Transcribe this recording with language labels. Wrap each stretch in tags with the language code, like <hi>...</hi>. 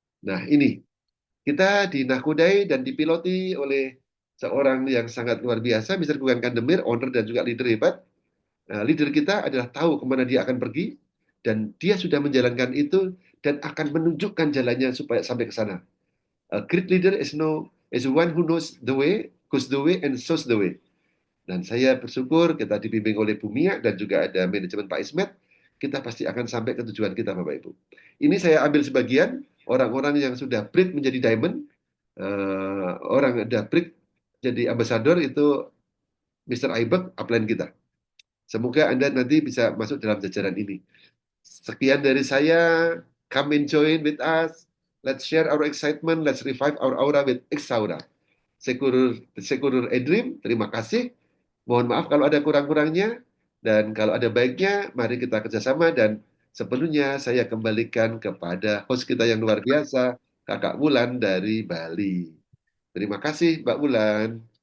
<id>Nah, ini kita dinakodai dan dipiloti oleh seorang yang sangat luar biasa, Mr. Gugan Kandemir, owner dan juga leader hebat. Nah, leader kita adalah tahu kemana dia akan pergi, dan dia sudah menjalankan itu dan akan menunjukkan jalannya supaya sampai ke sana.</id> <en>A great leader is one who knows the way, goes the way, and shows the way.</en> <id>Dan saya bersyukur kita dibimbing oleh Bu Mia dan juga ada manajemen Pak Ismet, kita pasti akan sampai ke tujuan kita Bapak Ibu. Ini saya ambil sebagian orang-orang yang sudah break menjadi diamond, orang ada break jadi ambasador itu Mr. Aibek, upline kita. Semoga Anda nanti bisa masuk dalam jajaran ini. Sekian dari saya.</id> <en>Come and join with us. Let's share our excitement. Let's revive our aura with X-Aura.</en> <id>Sekurur Edrim, terima kasih. Mohon maaf kalau ada kurang-kurangnya. Dan kalau ada baiknya, mari kita kerjasama. Dan sepenuhnya saya kembalikan kepada host kita yang luar biasa, Kakak Wulan dari Bali. Terima kasih, Mbak Wulan.</id>